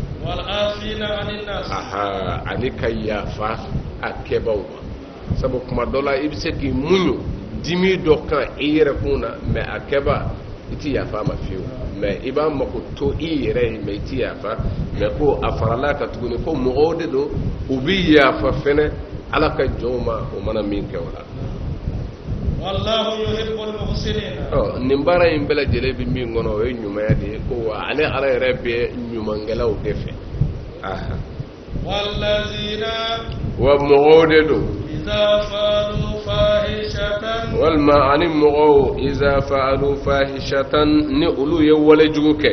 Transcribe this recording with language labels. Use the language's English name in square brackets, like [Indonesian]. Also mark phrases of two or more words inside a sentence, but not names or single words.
[Bambara] ani ka yafa a kɛbaw ma sabu kuma dɔ la i bɛ se k'i muɲu dimi dɔ kan i yɛrɛ kun na mais a kɛba i tɛ yafa a ma fiyewu mais i b'a mako to i yɛrɛ ye mais i tɛ yafa mais ko a farala ka tuguni ko mɔgɔw de don u bɛ yafa fɛnɛ ala ka jɔnw ma o mana min kɛ o la. [Arabic] wallahu yuhibbul muhsinin. [Bambara] nin baara in bɛɛ lajɛlen bɛ min kɔnɔ o ye ɲumanya de ye ko wa ale ala yɛrɛ bɛ ɲumankɛlaw de fɛ. [Arabic] wallazina. [Bambara] wa mɔgɔw de don. [Arabic] iza fa'alu fahishatan. [Bambara] walima ani mɔgɔw [Arabic] iza fa'alu fahishatan [Bambara] ni olu ye walejugu kɛ.